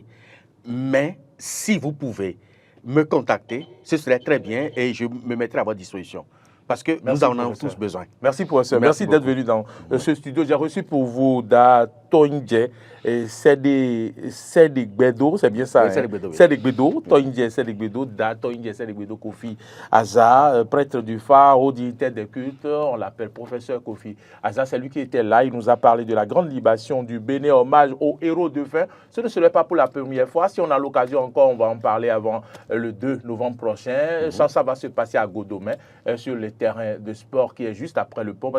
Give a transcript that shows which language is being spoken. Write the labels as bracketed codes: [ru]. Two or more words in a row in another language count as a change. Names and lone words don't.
[fr] Mais si vous pouvez me contacter, ce serait très bien et je me mettrai à votre disposition. Parce que nous en avons tous besoin. Merci, professeur. Merci d'être venu dans ce studio. J'ai reçu pour vous Toindje et Sédé Gbedo, c'est bien ça? Sédé Gbedo, Toindje Sédé Gbedo, Toindje Sédé Gbedo Kofi Aza, prêtre du phare, haut dignitaire des cultes. On l'appelle professeur Kofi Aza. C'est lui qui était là. Il nous a parlé de la grande libation du Bénin, hommage aux héros de fin. Ce ne serait pas pour la première fois. Si on a l'occasion encore, on va en parler avant le 2 novembre prochain. Ça va se passer à Godomé, sur les terrain de sport qui est juste après le pont.